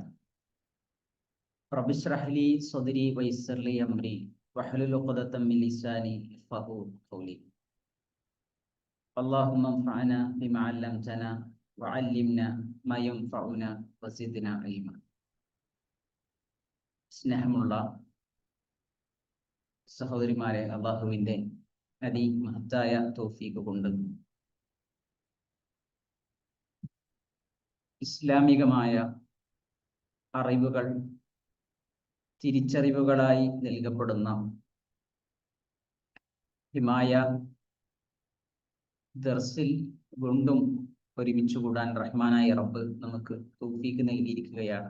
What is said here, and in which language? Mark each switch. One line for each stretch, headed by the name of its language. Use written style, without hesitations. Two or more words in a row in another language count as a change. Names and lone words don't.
Arabic: رب اشرح لي صدري ويسر لي أمري واحلل عقدة من لساني يفقهوا قولي. اللهم انفعنا بما علمتنا وعلمنا ما ينفعنا وزدنا علما.
Malayalam: സ്നേഹമുള്ള സഹോദരിമാരെ, അള്ളാഹുവിൻ്റെ അതിമഹത്തായ തൗഫീഖ് കൊണ്ട് ഇസ്ലാമികമായ അറിവുകൾ തിരിച്ചറിവുകളായി നൽകപ്പെടുന്ന ഹിമായ ദർസിൽ വീണ്ടും ഒരുമിച്ച് കൂടാൻ റഹ്മാനായ റബ്ബ് നമുക്ക് തൗഫീഖ് നൽകിയിരിക്കുകയാണ്.